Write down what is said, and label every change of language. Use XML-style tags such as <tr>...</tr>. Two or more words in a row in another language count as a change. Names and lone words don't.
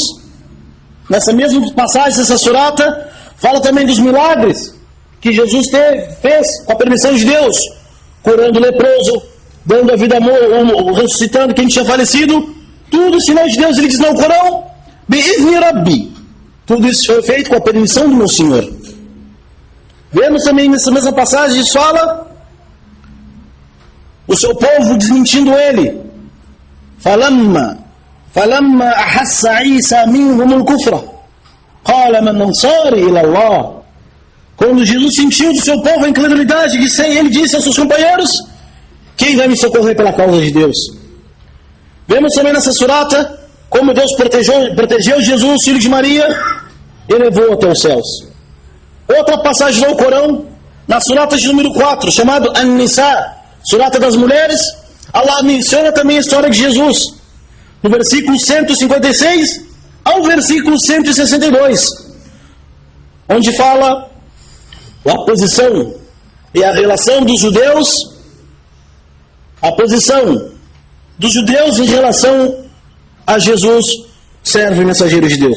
<pt>Nessa mesma passagem, essa surata, fala também dos milagres que Jesus fez com a permissão de Deus, curando o leproso, dando a vida amor, ressuscitando quem tinha falecido, tudo sinal de Deus. Ele diz no Corão,</pt> <ar>بإذن ربي,</ar> <pt>tudo isso foi feito com a permissão do meu Senhor. Vemos também nessa mesma passagem, fala o seu povo desmentindo ele.</pt> <ar>فلما أحس عيسى منهم الكفر قال من أنصاري إلى الله.</ar> <pt>Quando Jesus sentiu do seu povo a incredulidade, ele disse aos seus companheiros: quem vai me socorrer pela causa de Deus? Vemos também nessa surata como Deus protegeu Jesus, filho de Maria, e levou até os céus. Outra passagem do Corão, na surata de número 4, chamado An-Nisa, surata das mulheres, Allah menciona também a história de Jesus, no versículo 156 ao versículo 162, onde fala a posição e a relação dos judeus, a posição dos judeus em relação a Jesus, servo e mensageiro de Deus.</pt>